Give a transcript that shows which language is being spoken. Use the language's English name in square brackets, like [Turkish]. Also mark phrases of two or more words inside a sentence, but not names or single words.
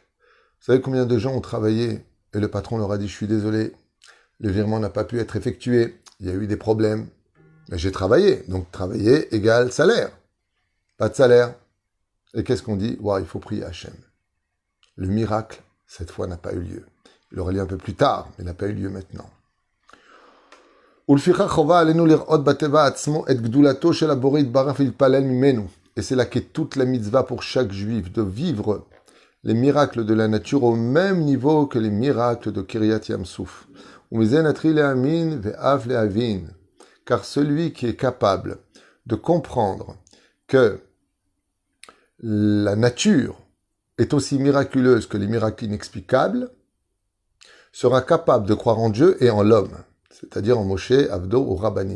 [French] Vous savez combien de gens ont travaillé et le patron leur a dit « Je suis désolé, le virement n'a pas pu être effectué, il y a eu des problèmes, mais j'ai travaillé. » Donc travailler égale salaire. Pas de salaire. Et qu'est-ce qu'on dit? Wow, il faut prier Hachem. Le miracle, cette fois, n'a pas eu lieu. Il aurait lieu un peu plus tard, mais il n'a pas eu lieu maintenant. [Hebrew] ולפיכך חובה עלינו לראות בטבע עצמו את גדולתו של הבורא יתברך ולהתפלל ממנו. [French] Et c'est là qu'est toute la mitzvah pour chaque juif, de vivre les miracles de la nature au même niveau que les miracles de [Hebrew] Kiryat Yamsouf. ומזה נתחיל להאמין ואף להבין. [French] Car celui qui est capable de comprendre que la nature est aussi miraculeuse que les miracles inexplicables, sera capable de croire en Dieu et en l'homme, c'est-à-dire en Moshe, Avdo ou Rabbanim.